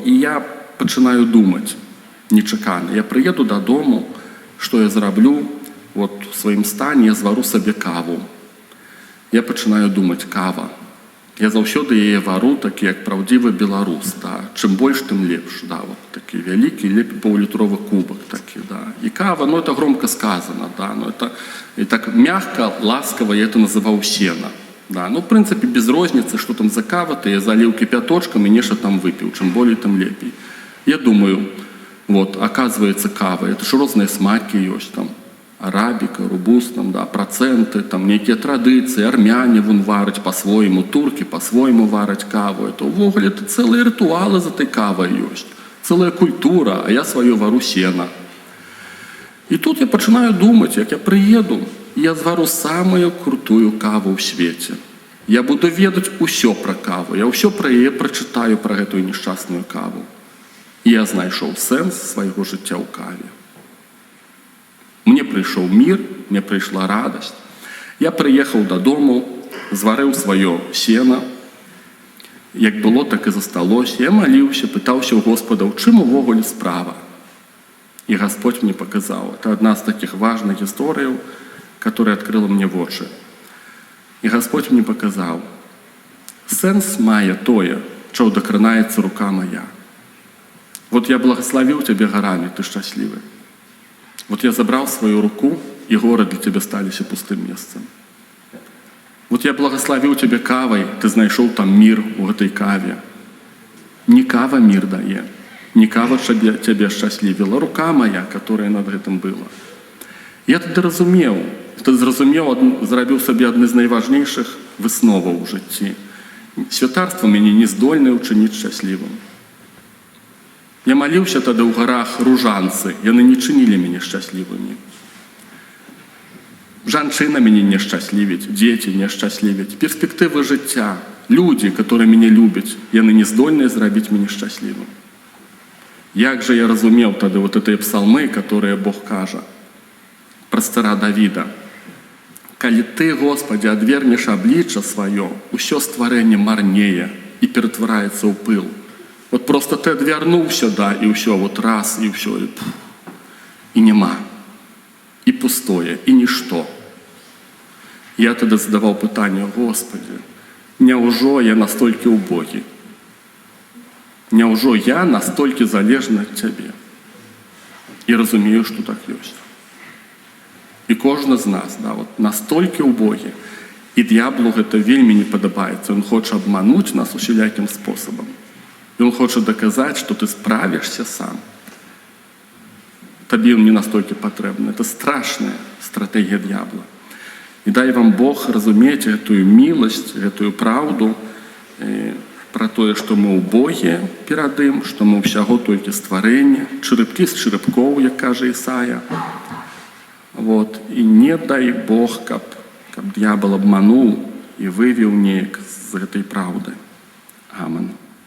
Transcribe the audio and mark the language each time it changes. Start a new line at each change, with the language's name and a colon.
Belarusian: І я пачынаю думаць нечакана. Я прыеду дадому, што я зраблю, вот у сваім стане я звару сабе каву. Я пачынаю думаць, кава. Я заўсёды яе вару, такі як праўдзівы беларус. Да. Чым больш, тым лепш. Да. Вот такі вялікі, лепей паўлітровы кубак. Такі, да. І кава,
Russian: ну это громко сказано. Да. Ну, это, и так мягко, ласково я это называў сена. Да. Ну, в принципе, без розницы, что там за кава, то я залил кипяточком и нечто там выпил. Чем более,
Belarusian: тем лепей.
Russian: Я думаю, вот, оказывается, кава, это же разные смаки есть там. Арабіка, робуста, да, проценты, там некие традиции, армяне вон варять по-своему, турки по-своему варять каву. Это увогуле это целые ритуалы за этой кавой есть, целая культура, а я свою вару сена. И тут я начинаю думать, как я приеду, я звару самую крутую каву в свете.
Belarusian: Я буду ведать усё
Russian: про каву, я усё про яе прочитаю, про эту несчастную каву.
Belarusian: И я знайшоў сэнс свайго жыцця ў каве. Мне прыйшоў мир, мне прыйшла радасць. Я прыехаў дадому, зварыў сваё сена. Як было, так і засталося. Я маліўся, пытаўся ў Господа, у чым увогуле справа.
Russian: И Господь мне показал. Это одна из таких важных историй, которая открыла мне вочы. И Господь мне показал.
Belarusian: Сэнс мае тое,
Russian: чего докранаецца рука моя. Вот я благословил тебя горами, ты счастливый. Вот я забрал свою руку, и горы для тебя сталіся пустым месцем. Вот я благословил тебя кавой, ты знайшоў там мир у этой каве. Не кава мир дае, не кава тебя счастливила, рука моя, которая над этим была.
Belarusian: Я тады разумеў, зрабіў сабе адны з найважнейшых высноваў у жыцці. Святарство мяне не здольнае учыніць шчаслівым. Я маліўся тады ў гарах ружанцы, яны не чынілі мяне шчаслівымі. Жанчына мяне не шчаслівіць, дзеці не шчаслівіць, перспектывы жыцця, людзі, которые мяне любяць, яны не здольныя зрабіць мяне шчаслівым. Як же я разумеў тады
Russian: вот эти псалмы, которые
Belarusian: Бог кажа пра цара Давіда. Калі ты, Господи, адвернеш аблічча сваё, усё стварэнне марнее і ператвараецца ў пыл. Вот просто ты адвярнуўся, да, і ўсё, вот раз, і ўсё, і нема. І пустое, і нішто. Я тады задаваў пытанне, Господи, няўжо я настолькі убогі? Няўжо я настолькі залежны ад Цябе? І разумею, што так ёсць. І кожны з нас, да, вот настолькі убогі. І д'яблу гэта вельмі не падабаецца. Ён хоча абмануць нас усялякім спосабам. Ён хоча доказаць, што ты справішся сам. Табе ён не настолькі патрэбны.
Russian: Это страшная стратэгія д'ябла.
Belarusian: І дай вам Бог разумець гэтую міласць, гэтую праўду пра тое, што мы ўбогія перад ім, што мы ўсяго толькі стварэнне, чырыпкі з чырыпкоў, як кажа Ісая. Вот. І не дай Бог, каб д'ябал абмануў і вывеў неяк з гэтай праўды. Амен.